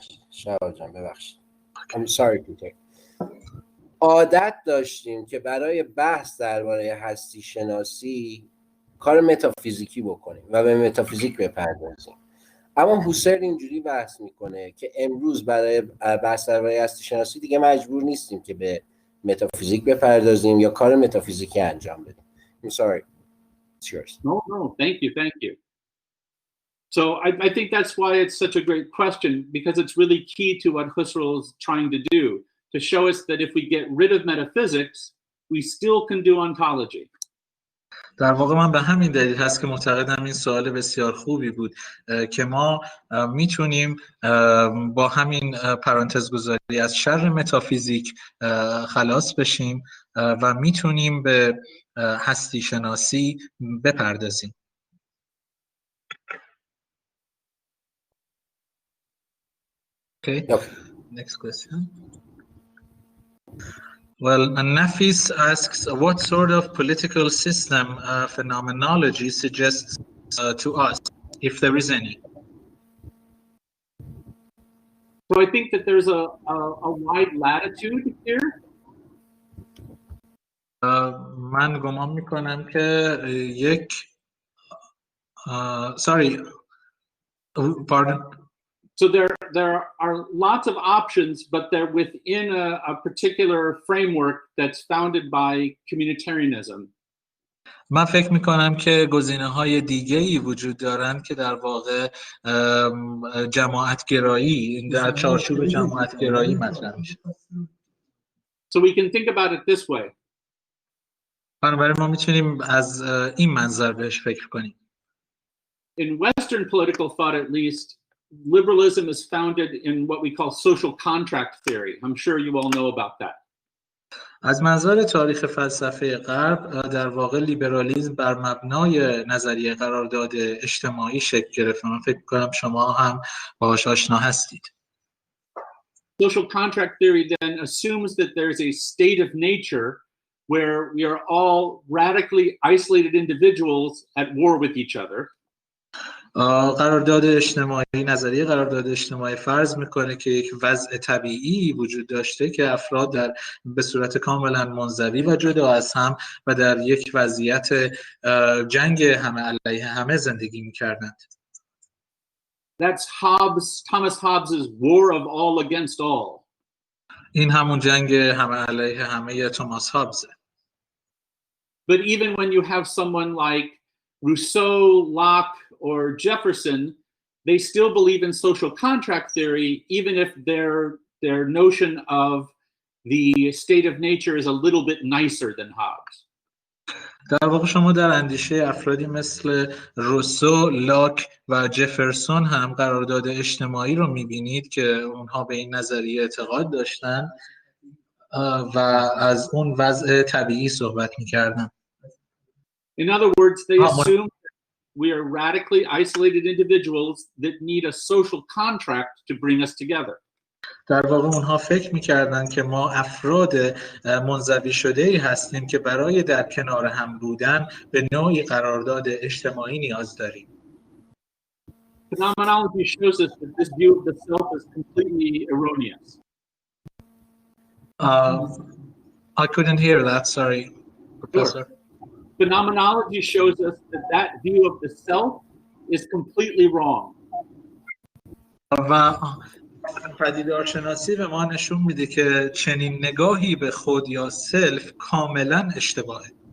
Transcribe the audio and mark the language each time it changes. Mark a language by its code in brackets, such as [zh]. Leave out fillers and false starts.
[fa] شهاب جان ببخشید. [en] I'm sorry Peter. [fa] عادت داشتیم که برای بحث درباره هستی شناسی کار متافیزیکی بکنیم و به متافیزیک بپردازیم. اما هوسرل اینجوری بحث میکنه که امروز برای بحث درباره هستی شناسی دیگه مجبور نیستیم که به متافیزیک بپردازیم یا کار متافیزیکی انجام بدیم. [en] I'm sorry. It's yours. No, thank you. So I think that's why it's such a great question, because it's really key to what Husserl is trying to do, to show us that if we get rid of metaphysics, we still can do ontology. [fa] در واقع من به همین دلیل هست که معتقدم این سوال بسیار خوبی بود که ما میتونیم با همین پرانتز گذاری از شر متافیزیک خلاص بشیم و میتونیم به هستی شناسی بپردازیم. [en] Okay. Next question. Well, Nafis asks, what sort of political system phenomenology suggests to us, if there is any? So I think that there's a wide latitude here. [fa] من گمان میکنم که یک [en] sorry, pardon. So there are lots of options, but they're within a particular framework that's founded by communitarianism. [fa] من فکر میکنم که گزینه‌های دیگه‌ای وجود دارن که در واقع جماعتگرایی در چارچوب جماعتگرایی مطرح میشه. [en] So we can think about it this way. [fa] بنابراین ما میتونیم از این منظر بهش فکر کنیم. [en] In Western political thought, at least, liberalism is founded in what we call social contract theory. I'm sure you all know about that. [fa] از منظر تاریخ فلسفه غرب در واقع لیبرالیسم بر مبنای نظریه قرارداد اجتماعی شکل گرفت. من فکر کنم شما هم باهاش آشنا هستید. [en] Social contract theory then assumes that there's a state of nature where we are all radically isolated individuals at war with each other. [fa] قرارداد اجتماعی، نظریه قرارداد اجتماعی فرض میکنه که یک وضع طبیعی وجود داشته که افراد به صورت کاملا منزوی و جدا از هم و در یک وضعیت جنگ همه علیه همه زندگی میکردند. [en] That's Thomas Hobbes's war of all against all. [fa] این همون جنگ همه علیه همه توماس هابزه. [en] But even when you have someone like Rousseau, Locke, or Jefferson, they still believe in social contract theory, even if their notion of the state of nature is a little bit nicer than Hobbes. [fa] در واقع شما در اندیشه افرادی مثل روسو، لاک و جفرسون هم قرارداد اجتماعی رو می‌بینید که اونها به این نظریه اعتقاد داشتن و از اون وضع طبیعی صحبت می‌کردن. [en] In other words, they assume we are radically isolated individuals that need a social contract to bring us together. [fa] در واقع اونها فکر می‌کردن که ما افراد منزوی شده‌ای هستیم که برای در کنار هم بودن به نوعی قرارداد اجتماعی نیاز داریم. [en] Phenomenology shows us that this view of the self is completely erroneous. I couldn't hear that, sorry, Professor. Sure. Phenomenology shows us that view of the self is completely wrong. [fa] و پدیدارشناسی به ما نشون میده که چنین نگاهی به خود یا سلف کاملا اشتباهه.